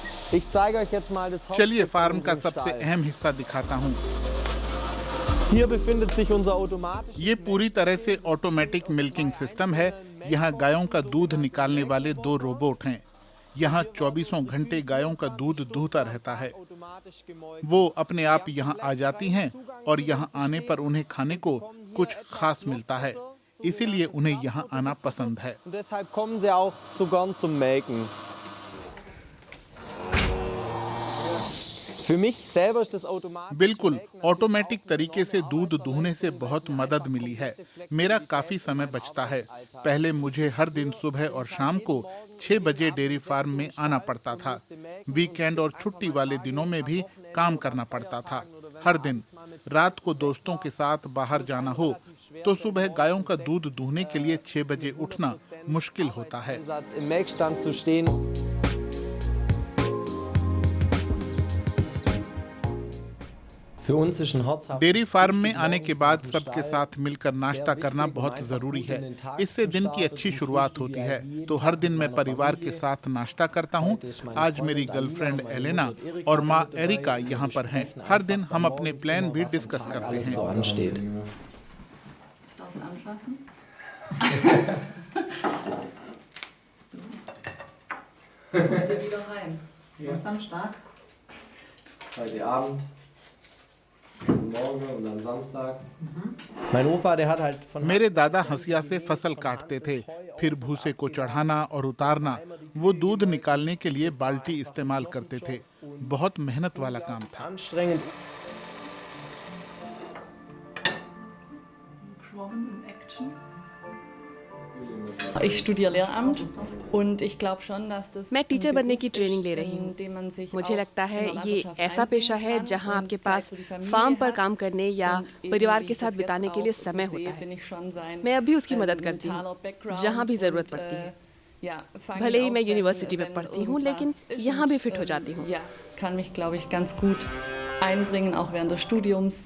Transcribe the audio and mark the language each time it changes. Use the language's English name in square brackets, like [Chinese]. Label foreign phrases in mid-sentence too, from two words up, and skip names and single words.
[German] Ich zeige euch jetzt mal das [Hindi] चलिए फार्म का [German] Hauptstück [Hindi] सबसे [German] unseres [Hindi] अहम हिस्सा दिखाता हूँ। [German] Stalls. Hier befindet sich unser automatisch. [Hindi] ये पूरी तरह से [English] automatic milking system [Hindi] है। यहाँ गायों का दूध निकालने वाले 2 रोबोट हैं। यहाँ 24 घंटे गायों का दूध दूहता रहता है। वो अपने आप यहाँ आ जाती हैं और यहाँ आने पर उन्हें खाने को कुछ खास मिलता है, इसीलिए उन्हें यहाँ आना पसंद है। [German] Und deshalb kommen sie auch so gern zum Melken. Für mich selber ist das automatisch. [Hindi] बिल्कुल ऑटोमेटिक तरीके से दूध दूहने से बहुत मदद मिली है। मेरा काफी समय बचता है। पहले मुझे हर दिन सुबह और शाम को 6 बजे [English] dairy farm [Hindi] में आना पड़ता था। वीकेंड और छुट्टी वाले दिनों में भी काम करना पड़ता था। हर दिन रात को दोस्तों के साथ बाहर जाना हो तो सुबह गायों का दूध दूहने के लिए 6 बजे उठना मुश्किल होता है। [German] Im Melkstand zu stehen. Für uns ist ein herzhaftes [English] dairy farm [Hindi] में [German] Frühstück [Hindi] आने के [German] morgens [Hindi] बाद [German] nach dem [Hindi] सबके [German] Stall [Hindi] साथ मिलकर नाश्ता करना बहुत जरूरी है। इससे दिन की अच्छी शुरुआत होती है। तो हर दिन मैं परिवार के साथ नाश्ता करता हूँ। आज मेरी गर्लफ्रेंड एलेना और माँ एरिका यहाँ पर हैं। हर दिन हम अपने प्लान भी डिस्कस करते [German] alles [Hindi] हैं। [German] so ansteht. Darfst du anfassen? Jetzt sind wieder rein. Am Samstag. Heute Abend, morgen und am Samstag. Mein Opa, der hat halt von [Hindi] मेरे दादा हंसिया से फसल काटते थे, फिर भूसे को चढ़ाना और उतारना। वो दूध निकालने के लिए बाल्टी इस्तेमाल करते थे। बहुत मेहनत वाला काम था। [German] anstrengend. Schwommen [English] in Action. [German] Ich studiere Lehramt und ich glaube schon, dass das [Hindi] मैं टीचर बनने की ट्रेनिंग ले रही हूँ। [German] indem man sich [Hindi] मुझे [German] auch [Hindi] लगता है [German] in der [Hindi] ये [German] Landwirtschaft [Hindi] ऐसा पेशा है [German] einbringen kann [Hindi] जहाँ [German] und [Hindi] आपके [German] Zeit [Hindi] पास [German] für die Familie [Hindi] फार्म पर [German] hat. [Hindi] काम करने या [German] Und eben, [Hindi] परिवार [German] wie [Hindi] के [German] ich [Hindi] साथ [German] das jetzt [Hindi] बिताने के लिए [German] auch [Hindi] समय [German] so [Hindi] होता [German] sehe, bin [Hindi] है। [German] ich schon sein, [Hindi] मैं अभी उसकी मदद करती [German] mentaler [Hindi] हूँ, [German] Background [Hindi] जहाँ भी ज़रूरत [German] und, [Hindi] पड़ती है। [German] ja, fange [Hindi] भले ही [German] auch, [Hindi] मैं [German] wenn- [Hindi] यूनिवर्सिटी में [German] wenn [Hindi] पढ़ती हूँ, लेकिन [German] irgendwas ist [Hindi] यहाँ भी [German] und, [Hindi] फिट हो जाती हूँ। [German] Ja, kann mich, glaube ich, ganz gut einbringen, auch während des Studiums.